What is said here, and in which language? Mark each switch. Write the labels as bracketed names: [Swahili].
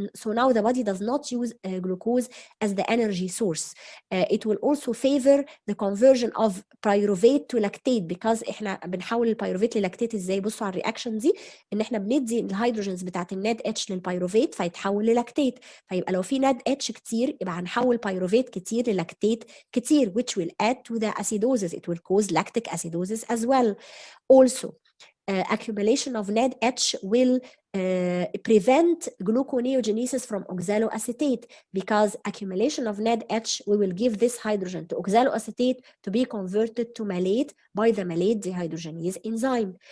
[English] So now the body does not use glucose as the energy source. It will also favor the conversion of pyruvate to lactate, because [Arabic] احنا بنحول البيروفيت للاكتيت ازاي؟ بصوا على الرياكشن دي، ان احنا بندي الهيدروجينز بتاعت الناد اتش للبيروفيت فيتحول للاكتيت. فيبقى لو في ناد اتش كتير يبقى هنحول بيروفيت كتير للاكتيت كتير، [English] which will add to the acidosis. It will cause lactic acidosis as well. Also, accumulation of NADH will prevent gluconeogenesis from oxaloacetate, because accumulation of NADH we will give this hydrogen to oxaloacetate to be converted to malate by the malate dehydrogenase enzyme.